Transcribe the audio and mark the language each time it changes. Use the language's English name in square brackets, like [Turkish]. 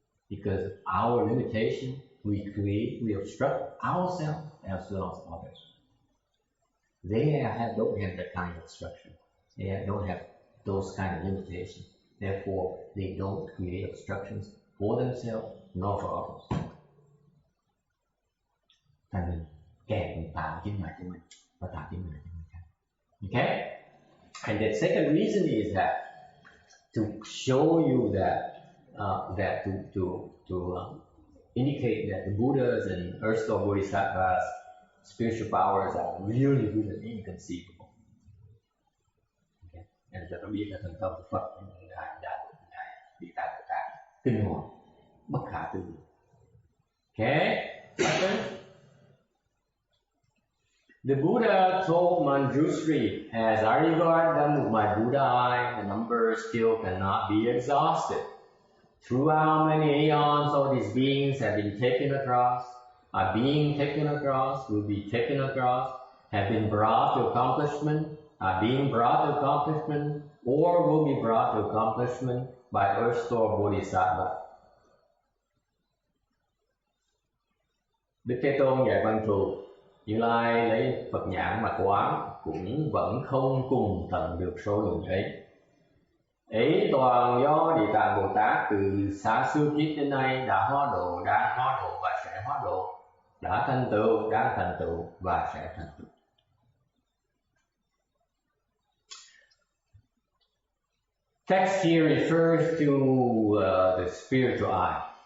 [English] Because our limitation, we obstruct ourselves as well as others. They don't have that kind of obstruction. They don't have those kind of limitations. Therefore, they don't create obstructions for themselves nor for others. [Vietnamese] Thành mình kẹt, mình tạo chướng ngại cho mình và tạo chướng ngại cho người khác. [English] Okay? And the second reason is that to show you that to indicate that the Buddhas and Earth Store Bodhisattvas' spiritual powers are really, really inconceivable. Okay. [Vietnamese] And cho nó biết là thần thông của Phật ngài bị tại Bồ Tát kinh hoàng, bất khả tư nghị. Okay. [English] The Buddha told Manjushri, "As I regard them with my Buddha eye, the number still cannot be exhausted. Throughout many aeons, all these beings have been taken across, are being taken across, will be taken across, have been brought to accomplishment, are being brought to accomplishment, or will be brought to accomplishment by Earth Store Bodhisattva." [Vietnamese] Đức Thế Tôn dạy Văn Thù, Như Lai lấy Phật nhãn mà quán cũng vẫn không cùng tận được số lượng ấy. Ấy toàn do Địa Tạng Bồ Tát từ xa xưa kiếp đến nay đã hóa độ, đang hóa độ và sẽ hóa độ, đã thành tựu, đang thành tựu và sẽ thành tựu. [English] Text here refers to the spiritual eye.